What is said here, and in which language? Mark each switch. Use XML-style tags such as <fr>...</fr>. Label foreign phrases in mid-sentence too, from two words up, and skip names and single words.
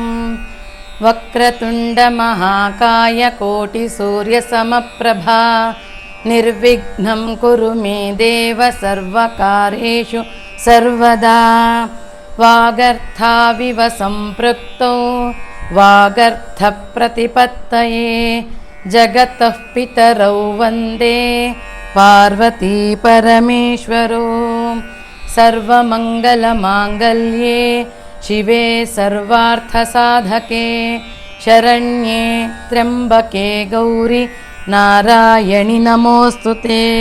<sa>ವಕ್ರತುಂಡ ಮಹಾಕಾಯ ಕೋಟಿ ಸೂರ್ಯ ಸಮಪ್ರಭಾ ನಿರ್ವಿಘ್ನಂ ಕುರು ಮೇ ದೇವ ಸರ್ವಕಾರ್ಯೇಷು ಸರ್ವದಾ. ವಾಗರ್ಥಾವಿವ ಸಂಪೃಕ್ತೋ ವಾಗರ್ಥ ಪ್ರತಿಪತ್ತಯೇ ಜಗತಃ ಪಿತರೌ ವಂದೇ ಪಾರ್ವತೀ ಪರಮೇಶ್ವರೋ. ಸರ್ವಮಂಗಲಮಾಂಗಲ್ಯೇ ಶಿವೆ ಸರ್ವಾರ್ಥಸಾಧಕೆ ಶರಣ್ಯೇ ತ್ರ್ಯಂಬಕೆ ಗೌರಿ ನಾರಾಯಣಿ ನಮೋಸ್ತುತೆ.</sa>